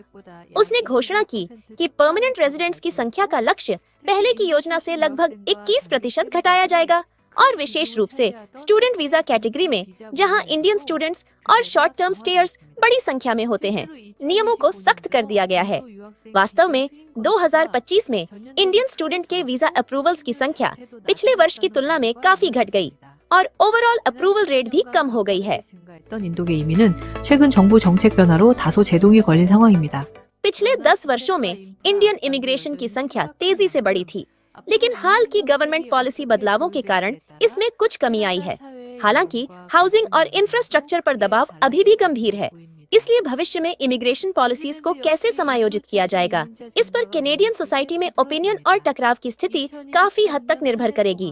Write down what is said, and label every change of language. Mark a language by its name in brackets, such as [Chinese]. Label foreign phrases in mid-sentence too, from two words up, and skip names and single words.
[Hindi] उसने घोषणा की कि [English] permanent residents [Hindi] की संख्या का लक्ष्य पहले की योजना से लगभग 21% घटाया जाएगा और विशेष रूप से [English] student visa category [Hindi] में, जहां [English] Indian students [Hindi] और [English] short term stayers [Hindi] बड़ी संख्या में होते हैं, नियमों को सख्त कर दिया गया है। वास्तव में 2025 में [English] Indian student [Hindi] के [English] visa approvals [Hindi] की संख्या पिछले वर्ष की तुलना में काफी घट गई और [English] overall approval rate [Hindi] भी कम हो गई है। [Korean] 증가했던 인도계 이민은 최근 정부 정책 변화로 다소 제동이 걸린 상황입니다. [Hindi] पिछले 10 वर्षों में [English] Indian immigration [Hindi] की संख्या तेजी से बढ़ी थी, लेकिन हाल की [English] government policy [Hindi] बदलावों के कारण इसमें कुछ कमी आई है। हालांकि हाउसिंग और इंफ्रास्ट्रक्चर पर दबाव अभी भी गंभीर है, इसलिए भविष्य में [English] immigration policies [Hindi] को कैसे समायोजित किया जाएगा, इस पर [English] Canadian society [Hindi] में ओपिनियन और टकराव की स्थिति काफी हद तक निर्भर करेगी।